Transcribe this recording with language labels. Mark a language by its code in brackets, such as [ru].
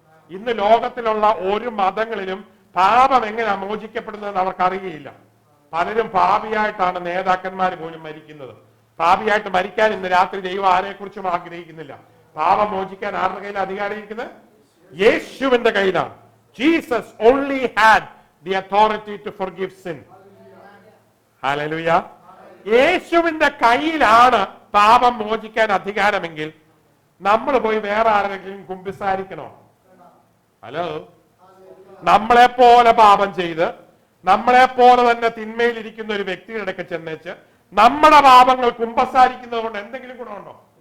[ml] ഇന്ന് ലോകത്തിലുള്ള ഒരു മതങ്ങളിലും പാപം എങ്ങനെ മോചിക്കപ്പെടുന്നതെന്ന് അവർക്കറിയില്ല. പലരും പാപിയായിട്ടാണ് നേതാക്കന്മാർ പോലും മരിക്കുന്നത്. പാപിയായിട്ട് മരിക്കാൻ ഇന്ന് രാത്രി ദൈവം ആരെക്കുറിച്ചും ആഗ്രഹിക്കുന്നില്ല. പാപം മോചിക്കാൻ ആരുടെ കയ്യിൽ അധികാരം ഇരിക്കുന്നത്? യേശുവിന്റെ കയ്യിലാണ്. [en] Jesus only had the authority to forgive sin. Hallelujah. [ml] യേശുവിന്റെ കയ്യിലാണ് പാപം മോചിക്കാൻ അധികാരമെങ്കിൽ നമ്മൾ പോയി വേറെ ആരെങ്കിലും കുമ്പസാരിക്കണോ? ഹലോ. നമ്മളെ പോലെ പാപം ചെയ്ത് നമ്മളെ പോലെ തന്നെ തിന്മയിലിരിക്കുന്ന ഒരു വ്യക്തിയുടെ ഇടയ്ക്ക് ചെന്നേച്ച് നമ്മുടെ പാപങ്ങൾ കുമ്പസാരിക്കുന്നത് കൊണ്ട് എന്തെങ്കിലും ഗുണമുണ്ടോ?